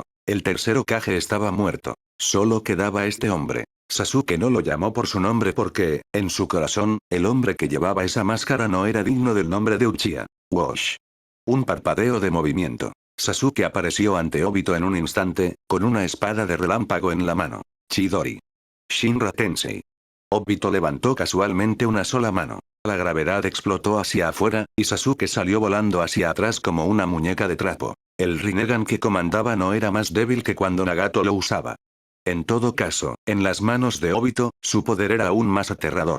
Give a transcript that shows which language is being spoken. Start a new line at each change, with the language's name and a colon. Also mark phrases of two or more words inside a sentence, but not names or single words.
Spanish: El tercer Hokage estaba muerto. Solo quedaba este hombre. Sasuke no lo llamó por su nombre porque, en su corazón, el hombre que llevaba esa máscara no era digno del nombre de Uchiha. Wash. Un parpadeo de movimiento. Sasuke apareció ante Obito en un instante, con una espada de relámpago en la mano. Chidori. Shinra Tensei. Obito levantó casualmente una sola mano. La gravedad explotó hacia afuera, y Sasuke salió volando hacia atrás como una muñeca de trapo. El Rinnegan que comandaba no era más débil que cuando Nagato lo usaba. En todo caso, en las manos de Obito, su poder era aún más aterrador.